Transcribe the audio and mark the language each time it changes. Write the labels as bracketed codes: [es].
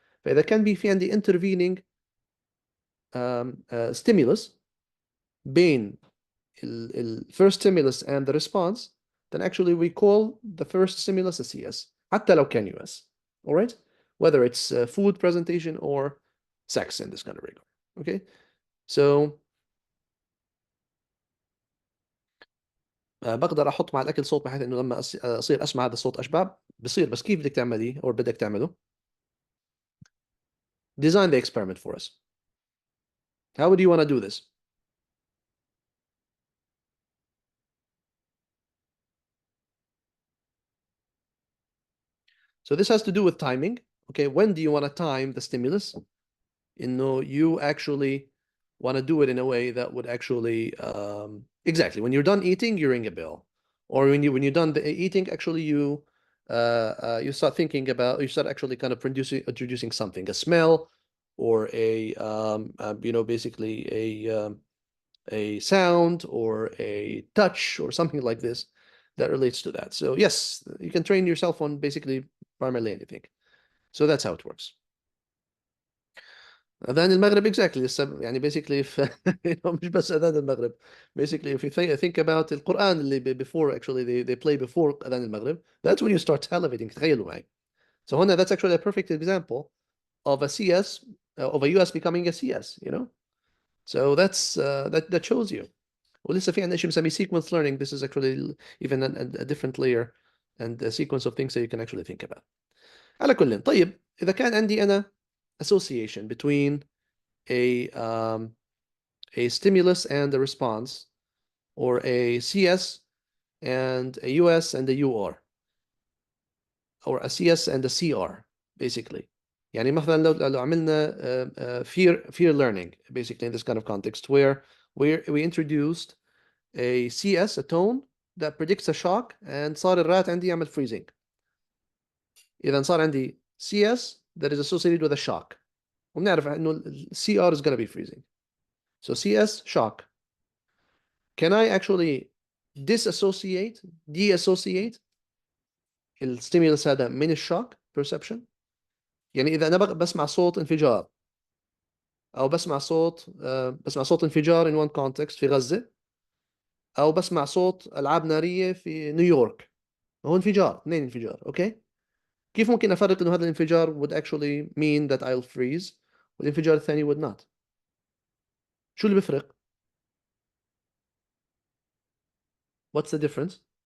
[ar] فإذا كان في عندي [en] intervening stimulus بين first stimulus and the response, then actually we call the first stimulus a CS [ar] حتى لو كان [en] US. All right? Whether it's food presentation or sex in this kind of regard. Okay? [ar] So بقدر احط مع الاكل صوت بحيث انه لما اصير اسمع هذا الصوت اشبع بصير. بس كيف بدك تعمليه او بدك تعمله؟ [en] Design the experiment for us. How would you want to do this? So this has to do with timing. Okay, when do you want to time the stimulus? You actually want to do it in a way that would actually exactly when you're done eating, you ring a bell, or when you're done eating, actually you start thinking about you start actually kind of introducing something, a smell, or basically a sound or a touch or something like this that relates to that. So yes, you can train yourself on basically primarily anything. So that's how it works. [ar] أذان المغرب exactly يعني basically مش بس أذان المغرب. [en] Basically if you think about [ar] القرآن اللي [en] before actually they play before أذان المغرب, that's when you start salivating. [ar] تخيلوا معي. [en] So هنا that's actually a perfect example of a CS of a US becoming a CS, So that's that shows you. [ar] ولسه في عندنا شيء بنسميه sequence learning. [en] This is actually even a different layer and a sequence of things that you can actually think about. [ar] على كل طيب إذا كان عندي أنا [en] association between a stimulus and a response, or a CS and a US and a UR, or a CS and a CR, basically. [ar] يعني مثلا لو عملنا [en] fear learning, basically in this kind of context, where we introduced a CS, a tone that predicts a shock, and [ar] صار الرات عندي يعمل [en] freezing. [ar] إذا صار عندي [en] CS that is associated with a shock. [ar] وبنعرف إنه [en] CR is going to be freezing. So CS, shock. Can I actually deassociate [ar] الستيمولس هذا من الشوك perception؟ يعني إذا أنا بسمع صوت انفجار أو بسمع صوت انفجار [en] in one context [ar] في غزة، أو بسمع صوت ألعاب نارية في نيويورك، هو انفجار، اثنين انفجار، أوكي؟ كيف ممكن أفرق إنه هذا الانفجار [en] would actually mean that I'll freeze [ar] والانفجار الثاني [en] would not؟ [ar] شو اللي بيفرق؟ [en] What's the difference?